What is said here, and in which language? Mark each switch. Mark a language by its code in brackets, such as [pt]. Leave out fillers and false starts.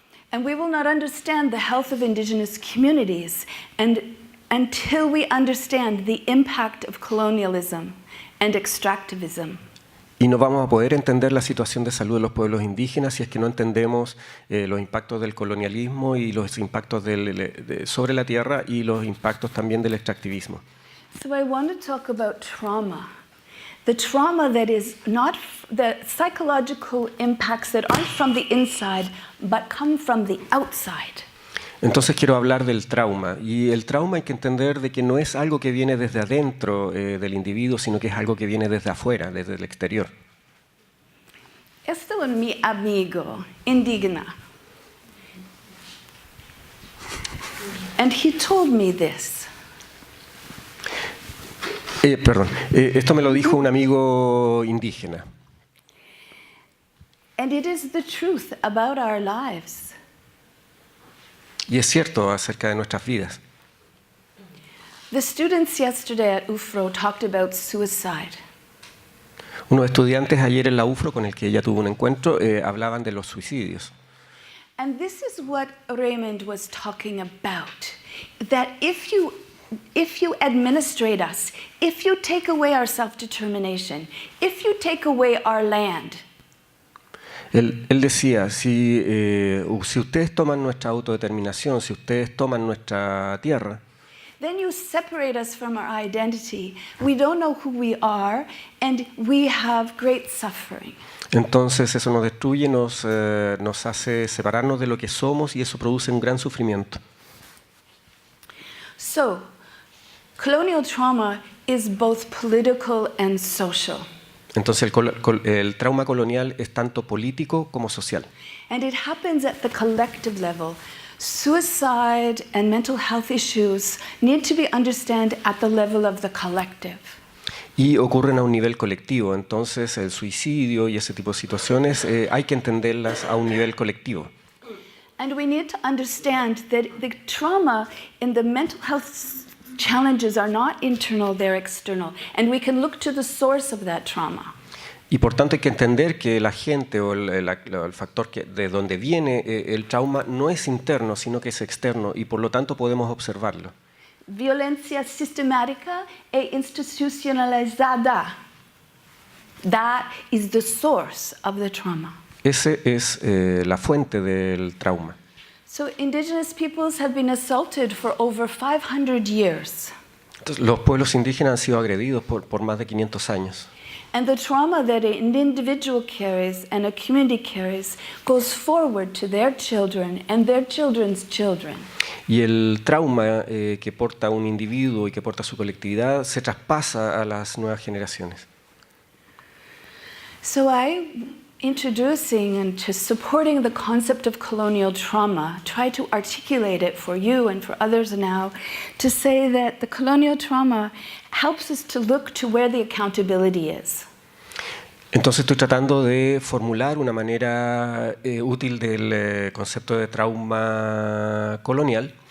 [en] And we will not understand the health of indigenous communities until we understand the impact of colonialism and extractivism. [es] Y no vamos a poder entender la situación de salud de los pueblos indígenas si es que no entendemos los impactos del colonialismo y los impactos sobre la tierra y los impactos también del extractivismo. [en] So I want to talk about trauma. The trauma that is not the psychological impacts that aren't from the inside but come from the outside. [es] Entonces quiero hablar del trauma, y el trauma hay que entender de que no es algo que viene desde adentro del individuo, sino que es algo que viene desde afuera, desde el exterior. Este es mi amigo indígena. [en] And he told me this. [es] Esto me lo dijo un amigo indígena. [en] And it is the truth about our lives. [es] Y es cierto acerca de nuestras vidas. [en] The students yesterday at UFRO talked about suicide. [es] Unos estudiantes ayer en la UFRO con el que ella tuvo un encuentro hablaban de los suicidios. [en] And this is what Raymond was talking about. That if you administrate us, if you take away our self-determination, if you take away our land, [es] Él decía, si ustedes toman nuestra autodeterminación, si ustedes toman nuestra tierra, [en] then you separate us from our identity. We don't know who we are, and we have great suffering. [es] entonces eso nos destruye, nos hace separarnos de lo que somos, y eso produce un gran sufrimiento. [en] So, colonial trauma is both political and social. [es] Entonces el trauma colonial es tanto político como social. [en] And it happens at the collective level. suicide and mental health issues need to be understood at the level of the collective. [es] Y ocurren a un nivel colectivo, entonces el suicidio y ese tipo de situaciones hay que entenderlas a un nivel colectivo. [en] And we need to understand that the trauma in the mental health challenges are not internal, they're external. And we can look to the source of that trauma. [es] Y por tanto hay que entender que la gente o el factor de donde viene el trauma no es interno, sino que es externo y por lo tanto podemos observarlo. Violencia sistemática e institucionalizada. [en] That is the source of the trauma. [es] Esa es la fuente del trauma. [en] So indigenous peoples have been assaulted for over 500 years. [es] Entonces, los pueblos indígenas han sido agredidos por más de 500 años. [en] And the trauma that an individual carries and a community carries goes forward to their children and their children's children. [es] Y el trauma que porta un individuo y que porta su colectividad se traspasa a las nuevas generaciones. [en] So introducing and to supporting the concept of colonial trauma, try to articulate it for you and for others now, to say that the colonial trauma helps us to look to where the accountability is. [es] Entonces estoy tratando de formular una manera útil del concepto de trauma colonial.